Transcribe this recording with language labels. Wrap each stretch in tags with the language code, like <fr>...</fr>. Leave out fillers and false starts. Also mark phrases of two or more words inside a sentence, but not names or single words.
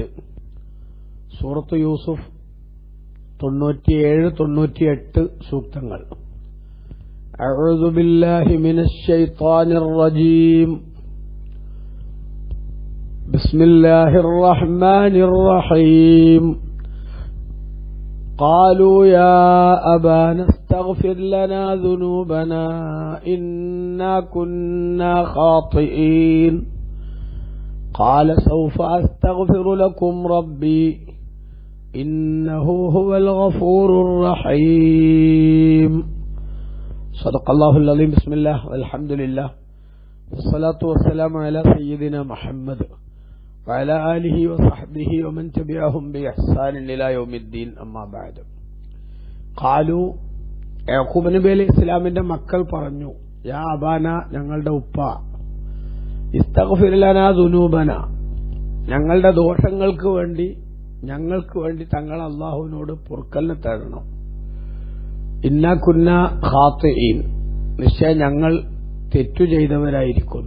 <ml>സൂറത്ത് യൂസുഫ് 97, 98 സൂക്തങ്ങൾ.</ml> <ar>أعوذ بالله من الشيطان الرجيم. بسم الله الرحمن الرحيم. قالوا يا أبانا استغفر لنا ذنوبنا إنا كنا خاطئين قال سوف أستغفر لكم ربي إنه هو الغفور الرحيم. صدق الله العظيم. بسم الله والحمد لله والصلاة والسلام على سيدنا محمد وعلى آله وصحبه ومن تبعهم بإحسان إلى يوم الدين. أما بعد.</ar> <ml>قالوا യാക്കൂബ് നബി അലൈഹി ഇസ്ലാമിന്റെ മക്കൾ പറഞ്ഞു,</ml> <ar>يا أبانا,</ar> <ml>ഞങ്ങളുടെ ഉപ്പ,</ml> <ar>استغفر لنا ذنوبنا,</ar> <ml>ഞങ്ങളുടെ ദോഷങ്ങൾക്ക് വേണ്ടി തങ്ങൾ അല്ലാഹുവിനോട് പൊറുക്കലിനെ തേടണം.</ml> <ar>إنا كنا خاطئين,</ar> <ml>നിശ്ചയം ഞങ്ങൾ തെറ്റു ചെയ്തവരായിരിക്കുന്നു.</ml>